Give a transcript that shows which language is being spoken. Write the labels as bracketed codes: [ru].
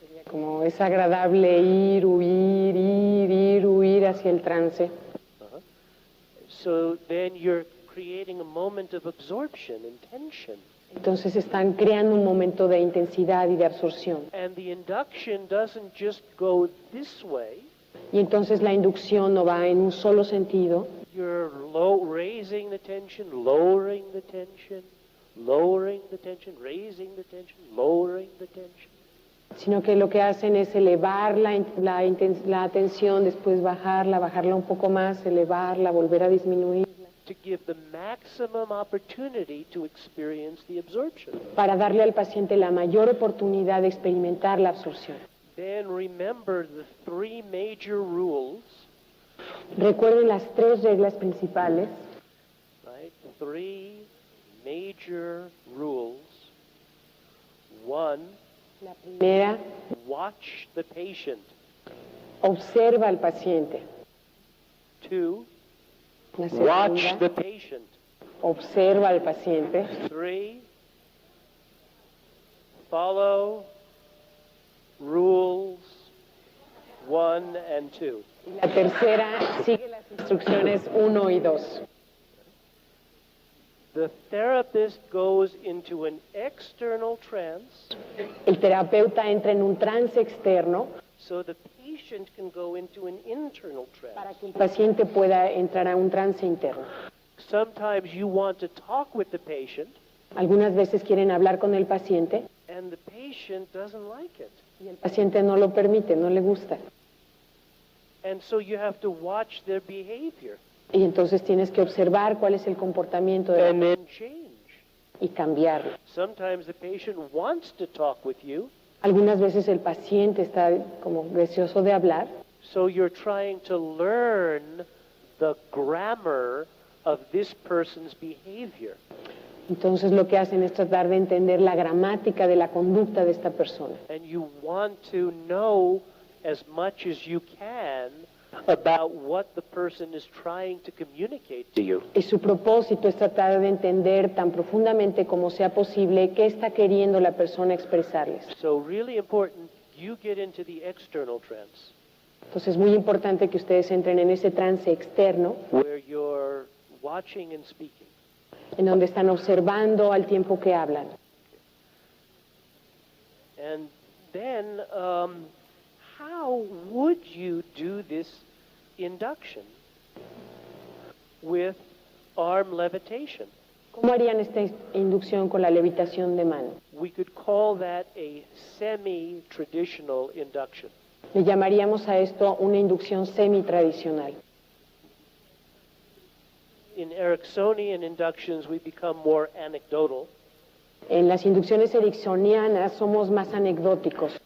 [es] como es agradable ir, huir hacia el trance. Uh-huh. [en] So then you're creating a moment of absorption and tension. [es] Entonces están creando un momento de intensidad y de absorción. [en] And the induction doesn't just go this way. [es] Y entonces la inducción no va en un solo sentido. [en] You're raising the tension, lowering the tension, lowering the tension, raising the tension, lowering the tension. [es] Sino que lo que hacen es elevar la tensión, después bajarla un poco más, elevarla, volver a disminuirla. [en] To give the maximum opportunity to experience the absorption. [es] Para darle al paciente la mayor oportunidad de experimentar la absorción. [en] Then remember the three major rules. [es] Recuerden las tres reglas principales. [en] Right? Three major rules. One, [es] La primera, [en] watch the patient. [es] observa al paciente. [en] Two, [es] La [en] watch [es] segunda, [en] the patient. [es] observa al paciente. [en] Three, follow rules 1 and 2. [es] La tercera, sigue las instrucciones 1 y 2. [en] The therapist goes into an external trance [es] El terapeuta entra en un trance externo [en] so the patient can go into an internal [es] para [en] trance. [es] que el paciente pueda entrar a un trance interno. [en] Sometimes you want to talk with the patient [es] Algunas veces quieren hablar con el paciente [en] and the patient doesn't like it. [es] y el paciente no lo permite, no le gusta. [en] And so you have to watch their behavior [es] Y entonces tienes que observar cuál es el comportamiento de [en] and then change. [es] y cambiarlo. [en] Sometimes the patient wants to talk with you, [es] Algunas veces el paciente está como deseoso de hablar, [en] so you're trying to learn the grammar of this person's behavior. [es] entonces lo que hacen es tratar de entender la gramática de la conducta de esta persona. [en] And you want to know as much as you can about what the person is trying to communicate to you. [es] Y su propósito es tratar de entender tan profundamente como sea posible qué está queriendo la persona expresarles. [en] So really important, you get into the external trance [es] Entonces es muy importante que ustedes entren en ese trance externo, [en] where you're watching and speaking. [es] en donde están observando al tiempo que hablan. [en] And then, how would you do this induction with arm levitation? [es] ¿Cómo harían esta inducción con la levitación de mano? [en] We could call that a semi-traditional induction. [es] Le llamaríamos a esto una inducción semi-tradicional. [en] In Ericksonian inductions, we become more anecdotal. [es] En las inducciones ericksonianas somos más anecdóticos.